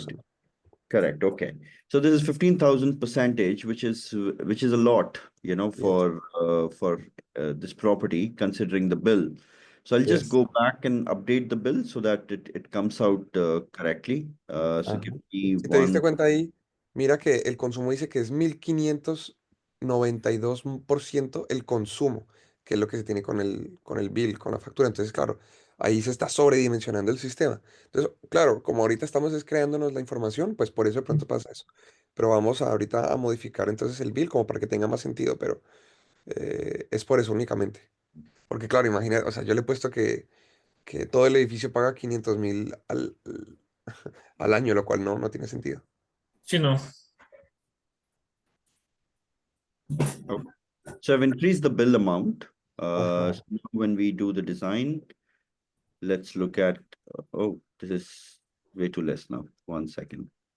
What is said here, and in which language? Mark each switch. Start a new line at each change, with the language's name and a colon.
English: 1,000. Correct. Okay. So this is 15,000 percentage, which is a lot, Yes, for this property considering the bill. So I'll just yes. go back and update the bill so that it comes out correctly. So Ajá. give me
Spanish: Si te diste
English: one.
Spanish: cuenta ahí, mira que el consumo dice que es 1.592% el consumo, que es lo que se tiene con el bill, con la factura. Entonces, claro, ahí se está sobredimensionando el sistema. Entonces, claro, como ahorita estamos es creándonos la información, pues por eso de pronto pasa eso. Pero vamos ahorita a modificar entonces el bill como para que tenga más sentido, pero es por eso únicamente. Porque claro, imagina, o sea, yo le he puesto que todo el edificio paga 500.000 al año, lo cual no tiene sentido. Sí, no.
English: Okay. So I've increased the bill amount. Ajá. So now when we do the design, let's look at, oh, this is way too less now. 1 second.